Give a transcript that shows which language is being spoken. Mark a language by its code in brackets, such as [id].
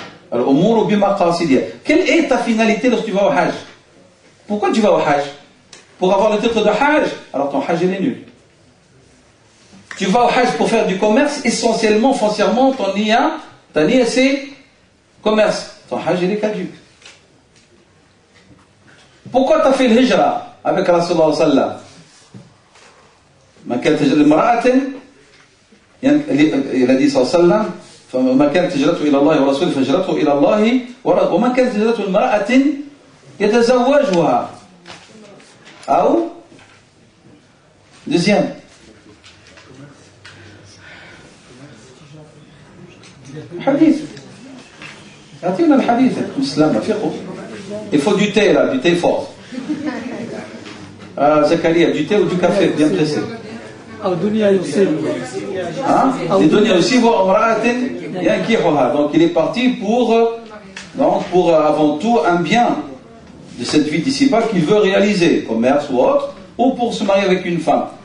[fr] Al-umuru bimaqasidiha. Quelle est ta finalité lorsque tu vas au hajj? Pourquoi tu vas au hajj? Pour avoir le titre de hajj? Alors ton hajj est nul. Tu vas au hajj pour faire du commerce, essentiellement, foncièrement, ta niya c'est commerce. Ton hajj est caduc. [ar] Pourquoi tu as fait le hijra avec Rasulullah sallallahu alayhi il a dit sallallahu فما كانت هجرته إلى الله ورسوله فهجرته إلى الله ومن كانت هجرته لامرأة يتزوجها أو deuxième حديث أعطينا الحديث مسلم فقه. [fr] Il faut du thé là, du thé fort. Zakaria, du thé ou du café bien pressé. Donc il est parti pour avant tout un bien de cette vie d'ici-bas qu'il veut réaliser, commerce ou autre, ou pour se marier avec une femme.